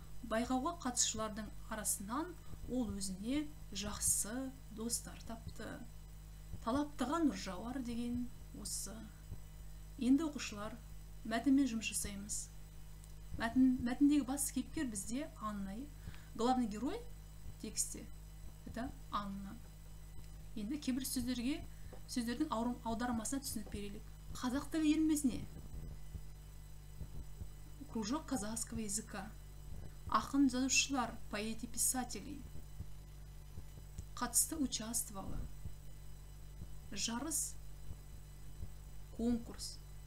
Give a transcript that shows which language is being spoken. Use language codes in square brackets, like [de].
[kk] Байқауға қатысушылардың арасынан ол өзіне жақсы достар тапты. Талаптыға нұр жауар деген осы. Енді оқушылар, мәтінмен жұмыс жасаймыз. Мәтіндегі басты кейіпкер бізде Анна. [ru] Главный герой тексте это Анна. [kk] Енді кейбір сөздердің аудармасына түсінік берелік. Қазақ тілі үйірмесіне [ru] кружок казахского языка, [kk] ақын жазушылар, [ru] поэти, писателей, [kk] қатысты [ru] участвовала. [kk] Жарыс, [ru] конкурс.